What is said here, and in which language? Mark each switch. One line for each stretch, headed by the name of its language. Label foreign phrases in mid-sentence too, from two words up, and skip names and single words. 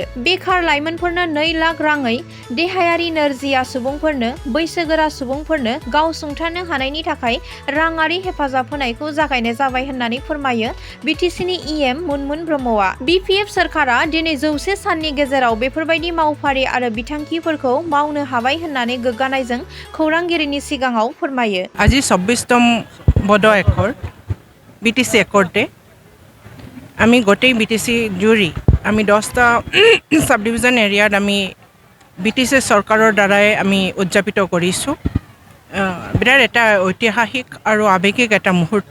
Bodo: बेखार लाइमोनफोरनो 2 लाख राङै, देहायारि नोरजिया सुबुंफोरनो, बैसोगोरा सुबुंफोरनो गाव सुंथानो हानायनि थाखाय राङारि हेफाजाब होनायखौ जागायनाय जाबाय होननानै फोरमायो बिटिसिनि इएम मुनमुन ब्रह्मआ। बिपिएफ सोरखारा दिनै 100 साननि गेजेराव बेफोरबायदि मावफारि आरो बिथांखिफोरखौ मावनो हाबाय होननानै गोग्गानायजों खौरांगिरिनि सिगाङाव फोरमायो।
Assamese: আজি 24তম বডো একর বিটিসি একর্ডে আমি গোটেই বিটিসি জুৰি আমি 10টা সাব ডিভিজন এৰিয়াত আমি বিটিসি চৰকাৰৰ দ্বাৰাই আমি উদযাপিত কৰিছোঁ। বিৰাট এটা ঐতিহাসিক আৰু আৱেগিক এটা মুহূৰ্ত।